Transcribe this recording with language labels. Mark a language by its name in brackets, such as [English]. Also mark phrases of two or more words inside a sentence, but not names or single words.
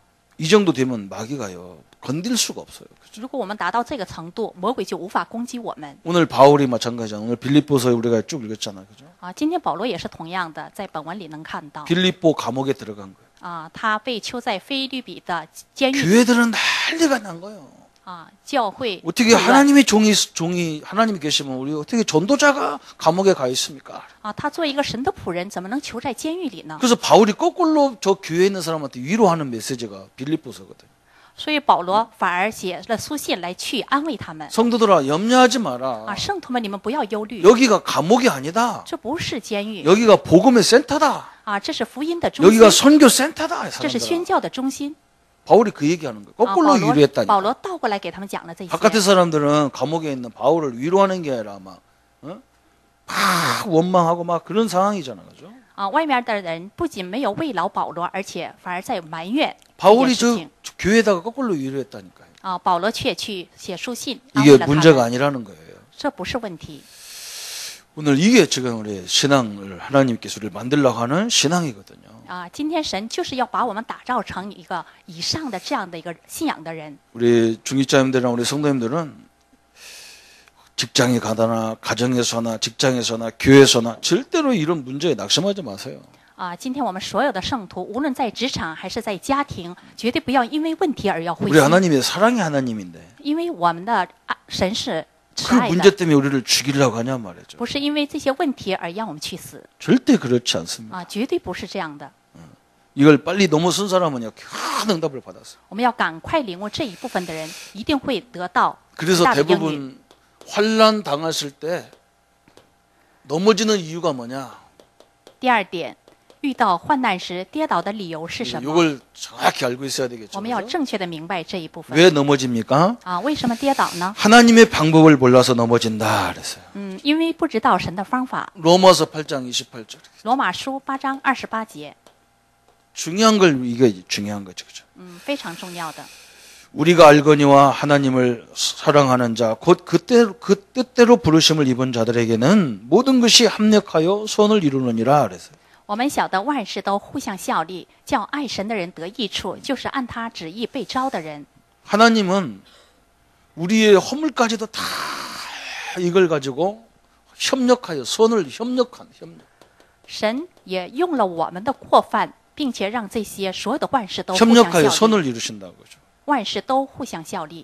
[Korean] 이 정도 되면 마귀가요 건들 수가 없어요. [Chinese] 如果我们达到这个程度，魔鬼就无法攻击我们 [Korean] 오늘 바울이 마찬가지야. 오늘 빌립보서에 우리가 쭉 읽었잖아요. 그죠? 啊。 [Chinese] 今天保罗也是同样的，在本文里能看到 [Korean] 빌립보 감옥에 들어간 거예요. [Chinese] 啊，他被囚在菲律比的监狱 [Korean] 교회들은 난리가 난 거예요. [Chinese] 啊，教会 [Korean] 어떻게 [Chinese] 混乱 [Korean] 하나님의 종이 하나님이 계시면 우리 어떻게 전도자가 감옥에 가 있습니까? [Chinese] 啊，他做一个神的仆人，怎么能囚在监狱里呢？ [Korean] 그래서 바울이 거꾸로 저 교회에 있는 사람한테 위로하는 메시지가 빌립보서거든요. [Chinese] 所以保罗反而写了书信来去安慰他们 [Korean] 성도들아 염려하지 마라. [Chinese] 啊，圣徒们，你们不要忧虑， [Korean] 여기가 감옥이 아니다. [Chinese] 这不是监狱 [Korean] 여기가 복음의 센터다. [Chinese] 啊，这是福音的中心， [Korean] 여기가 선교 센터다. [Chinese] 这是宣 [Korean] 사람들아. [Chinese] 教的中心 [Korean] 바울이 그 얘기하는 거예요. 啊。 거꾸로 [Chinese] 保罗 [Korean] 위로했다니까. [Chinese] 倒过来给他们讲了这些 [Korean] 바깥의 사람들은 감옥에 있는 바울을 위로하는 게 아니라 막 원망하고 막 그런 상황이잖아, 그죠? 啊。 [Chinese] 外面的人不仅没有慰劳保罗，而且反而在埋怨这件 [Korean] 바울이 [Chinese] 事 [Korean] 저 [Chinese] 情 [Korean] 교회에다가 거꾸로 위로했다니까요. [Chinese] 啊。保罗却去写书信安 [Korean] 이게 [Chinese] 慰了他 [Korean] 문제가 [Chinese] 们， [Korean] 아니라는 거예요. [Chinese] 这不是问题 [Korean] 오늘 이게 지금 우리 신앙을 하나님께서 우리를 만들려고 하는 신앙이거든요. 啊。 [Chinese] 今天神就是要把我们打造成一个以上的这样的一个信仰的人 [Korean] 우리 중직자님들이나 우리 성도님들은 직장에 가거나 가정에서나 직장에서나 교회에서나 절대로 이런 문제에 낙심하지 마세요. 啊。 [Chinese] 今天我们所有的圣徒，无论在职场还是在家庭，绝对不要因为问题而要灰 [Korean] 우리 [Chinese] 心， [Korean] 하나님의 사랑의 하나님인데 [Chinese] 因为我们的神是慈 [Korean] 그 [Chinese] 爱 [Korean] 문제 [Chinese] 的， [Korean] 때문에 우리를 죽이려고 하냐 말이죠. [Chinese] 不是因为这些问题而让我们去死 [Korean] 절대 그렇지 않습니다. [Chinese] 啊，绝对不是这样的。 [Korean] 이걸 빨리 넘어선 사람은요 큰 응답을 받았어요. [Chinese] 我们要赶快领悟这一部分的人，一定会得到 [Korean] 그래서 [Chinese] 大的应允。 [Korean] 대부분 환란 당했을 때 넘어지는 이유가 뭐냐? [Chinese] 第二点，遇到患难时跌倒的理由是什么？ [Korean] 이걸 정확히 알고 있어야 되겠죠. [Chinese] 我们要 [Korean] 그죠? [Chinese] 正确的明白这一部分 [Korean] 왜 넘어집니까? [Chinese] 啊。为什么跌倒呢？ [Korean] 하나님의 방법을 몰라서 넘어진다 그랬어요. [Chinese] 因为不知道神的方法。 [Korean] 로마서 8장 28절. [Chinese] 罗马书8章28节， [Korean] 중요한 걸 이게 중요한 거죠. 그죠? [Chinese] 非常重要的。 [Korean] 우리가 알거니와 하나님을 사랑하는 자, 곧 그 뜻대로 부르심을 입은 자들에게는 모든 것이 합력하여 선을 이루느니라 그랬어요. [Chinese] 我们晓得万事都互相效力，叫爱神的人得益处，就是按他旨意被招的人。 [Korean] 하나님은 우리의 허물까지도 다 이걸 가지고 협력하여 선을 협력. [Chinese] 神也用了我们的过犯，并且让这些所有的万事都互相 [Korean] 협력하여 [Chinese] 效力， [Korean] 선을 이루신다는 거죠. [Chinese] 万事都互相效力，